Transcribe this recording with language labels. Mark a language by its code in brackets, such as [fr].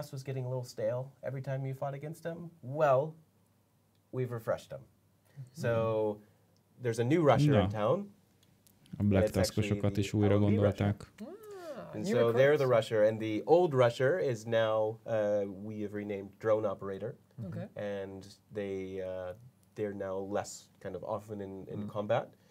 [en] Black Tusk was getting a little stale every time you fought against them. Well, we've refreshed them. So there's a new rusher in town. [hu] A Black Tuskosokat is újra gondolták. [en] And so they're the rusher, and the old rusher is now we have renamed drone operator. Okay. And they're now less kind of often in combat.